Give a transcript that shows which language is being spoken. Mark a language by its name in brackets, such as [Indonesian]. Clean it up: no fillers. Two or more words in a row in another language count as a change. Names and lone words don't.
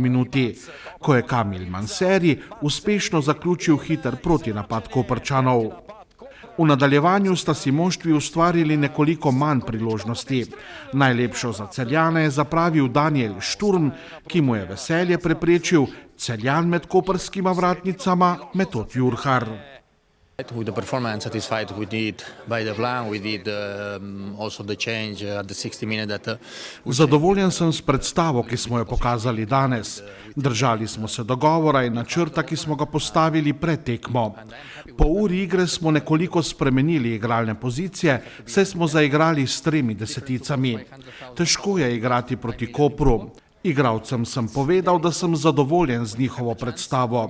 [Slovenian] minuti, ko je Kamil Manseri uspešno zaključil hiter protinapad Koprčanov. V nadaljevanju sta si moštvi ustvarili nekoliko manj priložnosti. Najlepšo za Celjane je zapravil Daniel Šturm, ki mu je veselje preprečil Celjan med koprskima vratnicama Metod Jurhar. [English] With the performance satisfied we did by the plan, we did also the change at the 60 minute that [Slovenian] Zadovoljen sem s predstavo, ki smo jo pokazali danes. Držali smo se dogovora in načrta, ki smo ga postavili pred tekmo. Po uri igre smo nekoliko spremenili igralne pozicije, saj smo zaigrali s 3 deseticami. Težko je igrati proti Kopru. Igralcem sem povedal, da sem zadovoljen z njihovo predstavo.